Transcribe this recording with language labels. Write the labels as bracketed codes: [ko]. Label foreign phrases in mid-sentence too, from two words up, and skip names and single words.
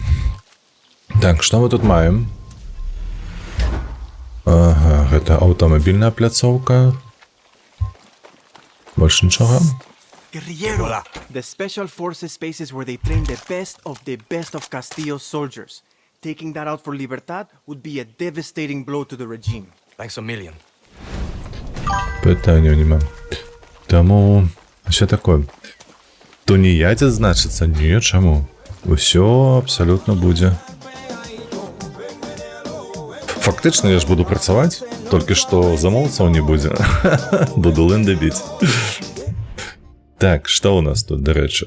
[be] Так, што мы тут маем? Ага, гэта аўтамабільная пляцоўка. Больш нічога? [es] Guerrillero! [en] The Special Forces spaces where they train the best of Castillo's soldiers. Taking that out for Libertad would be a devastating blow to the regime. Thanks a million. [be] Пытанняў няма. Таму ўсё такое. Туніядзец, значыцца, не, чаму? Усё абсалютна будзе. Фактычна я ж буду працаваць, толькі што замоўцаў не будзе. Буду лэнды біць. Так, што ў нас тут, дарэчы?